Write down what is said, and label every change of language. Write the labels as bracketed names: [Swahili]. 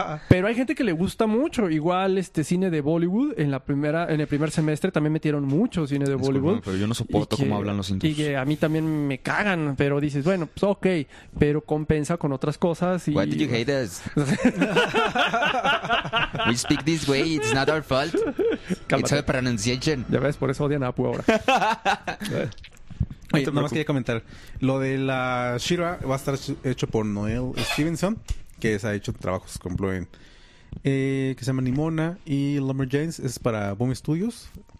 [Spanish] Pero hay gente que le gusta mucho. Igual este cine de Bollywood en el primer semestre también metieron mucho cine de Bollywood. Pero yo no soporto cómo hablan los hindús. Y que a mí también me cagan, pero dices, bueno, pues ok, pero compensa con otras cosas. Y... [English] Why did you hate us? We speak this way, it's not our fault. [Spanish] Cálmate. [English] It's our pronunciation. [Spanish] Ya ves, por eso odian a Apu ahora. Oye, nada más quería comentar, lo de la She-Ra va a estar hecho por Noel Stevenson, que se ha hecho trabajos con Bluen, que se llama Nimona, y Lumberjanes es para Boom Studios.